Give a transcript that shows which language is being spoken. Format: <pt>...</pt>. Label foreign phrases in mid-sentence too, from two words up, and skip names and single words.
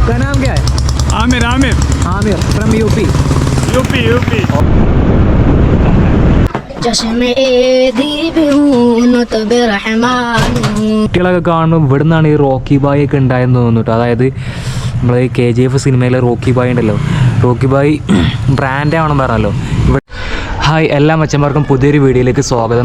<hi>आपका नाम क्या है? आमिर आमिर आमिर फ्रॉम यूपी. यूपी</hi> <ml>കുട്ടികളൊക്കെ കാണുമ്പോൾ ഇവിടെ നിന്നാണ് ഈ റോക്കി ബായ് ഒക്കെ ഉണ്ടായെന്ന് തോന്നുന്നു കേട്ടോ. അതായത് നമ്മൾ ഈ KGF സിനിമയിലെ റോക്കി ബായ് ഉണ്ടല്ലോ, റോക്കി ബായ് ബ്രാൻഡാണെന്ന് പറഞ്ഞല്ലോ. ഹായ് എല്ലാ മച്ചന്മാർക്കും പുതിയൊരു വീഡിയോയിലേക്ക് സ്വാഗതം.</ml>